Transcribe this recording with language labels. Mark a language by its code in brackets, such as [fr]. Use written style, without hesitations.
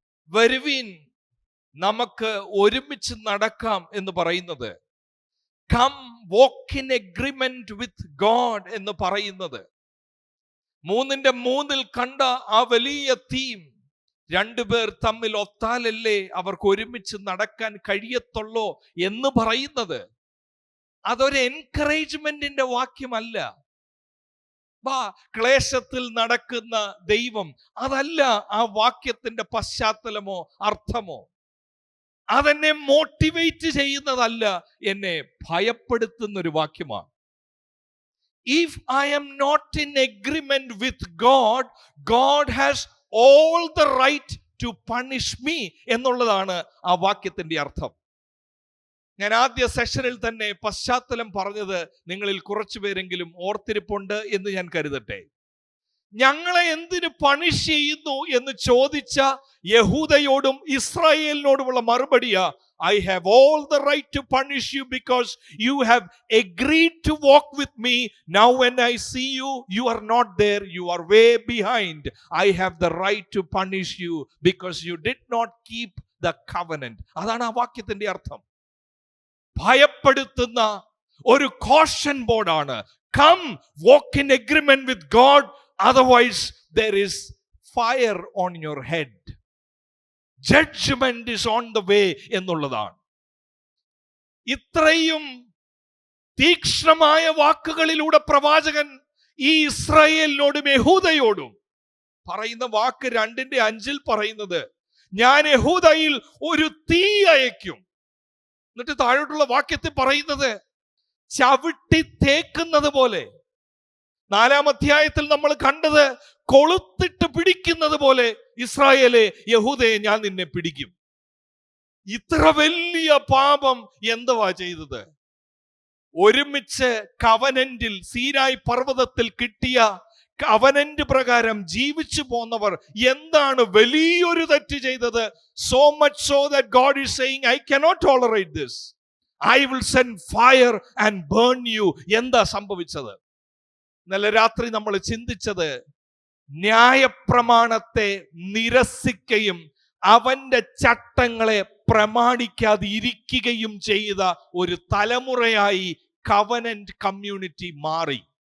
[ml] വരുവീൻ, നമുക്ക് ഒരുമിച്ച് നടക്കാം എന്ന് പറയുന്നത്, [en] come walk in agreement with God [ml] എന്ന് പറയുന്നത്, 3-3 കണ്ട ആ വലിയ തീം, 2 പേർ തമ്മിൽ ഒത്താലല്ലേ അവർക്ക് ഒരുമിച്ച് നടക്കാൻ കഴിയത്തുള്ളൂ എന്ന് പറയുന്നത്, അതൊരു എൻകറേജ്മെന്റിന്റെ വാക്യമല്ല. ക്ലേശത്തിൽ നടക്കുന്ന ദൈവം, അതല്ല ആ വാക്യത്തിന്റെ പശ്ചാത്തലമോ അർത്ഥമോ. അതെന്നെ മോട്ടിവേറ്റ് ചെയ്യുന്നതല്ല, എന്നെ ഭയപ്പെടുത്തുന്ന ഒരു വാക്യമാണ്. [en] If I am not in agreement with God, God has all the right to punish me [ml] എന്നുള്ളതാണ് ആ വാക്യത്തിന്റെ അർത്ഥം. ഞാൻ ആദ്യ സെഷനിൽ തന്നെ പശ്ചാത്തലം പറഞ്ഞത് നിങ്ങളിൽ കുറച്ചു പേരെങ്കിലും ഓർത്തിരിപ്പുണ്ട് എന്ന് ഞാൻ കരുതട്ടെ. ഞങ്ങളെ എന്തിനു പണിഷ് ചെയ്യുന്നു എന്ന് ചോദിച്ച യഹൂദയോടും ഇസ്രായേലിനോടുമുള്ള മറുപടിയാ, [en] I have all the right to punish you because you have agreed to walk with me. Now when I see you, you are not there, you are way behind. I have the right to punish you because you did not keep the covenant. [ml] അതാണ് ആ വാക്യത്തിന്റെ അർത്ഥം. ഭയപ്പെടുത്തുന്ന ഒരു caution ബോർഡാണ്. [en] Come walk in agreement with God, otherwise there is fire on your head. Judgment is on the way [ml] എന്നുള്ളതാണ്. ഇത്രയും തീക്ഷ്ണമായ വാക്കുകളിലൂടെ പ്രവാചകൻ ഈ ഇസ്രായേലിനോടും യഹൂദയോടും പറയുന്ന വാക്ക് 2:5 പറയുന്നത്, ഞാൻ യഹൂദയിൽ ഒരു തീ അയക്കും. എന്നിട്ട് താഴോട്ടുള്ള വാക്യത്തിൽ പറയുന്നത്, ചവിട്ടി തേക്കുന്നത് പോലെ. 4-ാം അധ്യായത്തിൽ നമ്മൾ കണ്ടത്, കൊളുത്തിട്ട് പിടിക്കുന്നത് പോലെ ഇസ്രായേലെ, യഹൂദയെ ഞാൻ നിന്നെ പിടിക്കും. ഇത്ര വലിയ പാപം എന്തുവാ ചെയ്തത്? ഒരുമിച്ച് കവനന്റിൽ, സീനായി പർവ്വതത്തിൽ കിട്ടിയ കവനന്റ് പ്രകാരം ജീവിച്ചു പോന്നവർ എന്താണ് വലിയൊരു തെറ്റ് ചെയ്തത്? [en] So much so that God is saying, I cannot tolerate this. I will send fire and burn you. [ml] എന്താ സംഭവിച്ചത്? ഇന്നലെ രാത്രി നമ്മൾ ചിന്തിച്ചത്, ന്യായപ്രമാണത്തെ നിരസിക്കുകയും അവന്റെ ചട്ടങ്ങളെ പ്രമാണിക്കാതിരിക്കുകയും ചെയ്ത ഒരു തലമുറയായി കവനന്റ് കമ്മ്യൂണിറ്റി മാറി.